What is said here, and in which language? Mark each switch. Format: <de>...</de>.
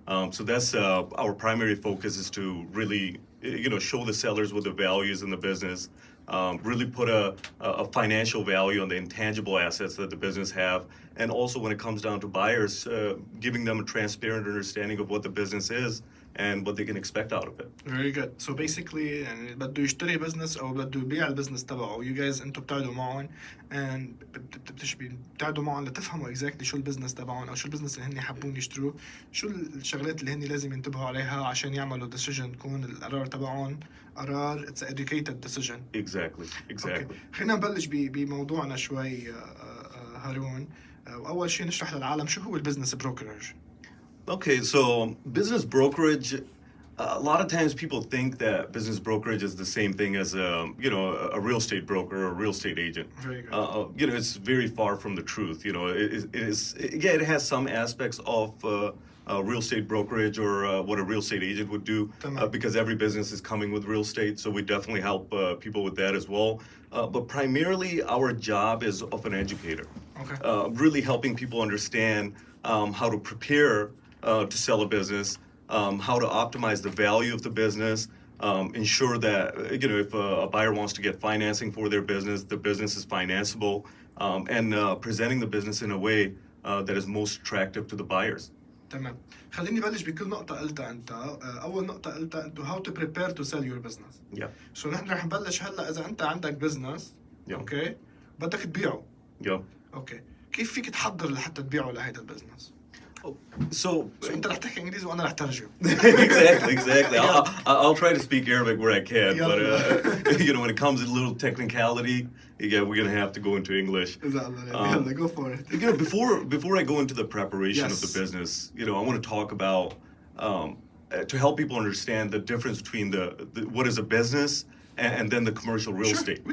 <en>So that's our primary focus, is to really, show the sellers what the value is in the business, really put a financial value on the intangible assets that the business have, and also when it comes down to buyers, giving them a transparent understanding of what the business is and what they can expect out of it. Very good. So basically</en> <ar>يعني بده يشتري بزنس او بده يبيع البزنس تبعه.</ar> <en>You guys</en> <ar>انتوا بتقعدوا معهم</ar> <en>and</en> <ar>بتقعدوا معهم لتفهموا</ar> <en>exactly</en> <ar>شو البزنس تبعهم او شو البزنس اللي هن يحبون يشتروه، شو الشغلات اللي هن لازم ينتبهوا عليها عشان يعملوا decision تكون القرار تبعهم قرار</ar> <en>it's an educated decision. Exactly. Okay.</en> <ar>خلينا نبلش بموضوعنا شوي هارون. وأول شيء نشرح للعالم شو هو البزنس بروكراج.</ar> <en>Okay, so business brokerage, a lot of times people think that business brokerage is the same thing as a real estate broker or a real estate agent. Very good. It's very far from the truth. It has some aspects of real estate brokerage or what a real estate agent would do because every business is coming with real estate. So we definitely help people with that as well. But primarily our job is of an educator. Okay. Really helping people understand how to prepare to sell a business, how to optimize the value of the business, ensure that if a buyer wants to get financing for their business, the business is financeable, and presenting the business in a way that is most attractive to the buyers.</en> <ar>تمام. خليني بلش بكل نقطة قلتها أنت. أول نقطة قلتها أنتو</ar> <en>how to prepare to sell your business. Yeah. So</en> <ar>نحن رح نبلش هلا إذا أنت عندك بزنس.</ar> <en>Yeah.</en> <ar>أوكي. بدك تبيعه.</ar> <en>Yeah.</en> <ar>أوكي. كيف فيك تحضر لحتى تبيعه لهيدا البزنس؟</ar> <en>So</en> <ar>أنت رح تحكي إنجليزي وأنا رح ترجم.</ar> <en>exactly. I'll try to speak Arabic where I can, but when it comes to little technicality, we're gonna have to go into English. Go for it. Before I go into the preparation of the business, I want to talk about to help people understand the difference between the what is a business and then the commercial real estate.</en>